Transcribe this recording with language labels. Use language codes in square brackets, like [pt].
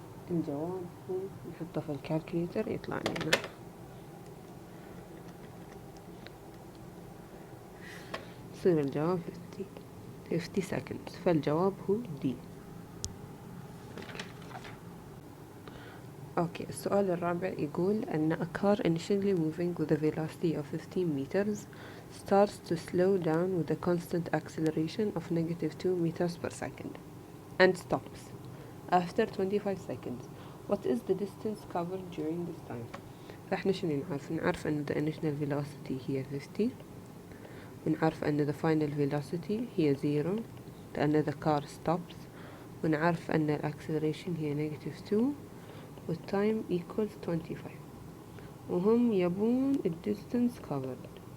[ar] الجواب هو نحطه في الكالكوليتر يطلع لنا يصير الجواب [en] 50 seconds. [ar] فالجواب هو D. اوكي، السؤال الرابع يقول أن [en] a car initially moving with a velocity of 15 meters starts to slow down with a constant acceleration of -2 meters per second and stops after 25 seconds. What is the distance covered during this time? [ar] فاحنا شنو نعرف أن [en] the initial velocity [ar] هي 50، ونعرف أن [en] the final velocity [ar] هي 0 لأن [en] the car stops، [ar] ونعرف أن ال acceleration هي -2 وال [en] time equals 25، [ar] وهم يبون ال [en] distance covered.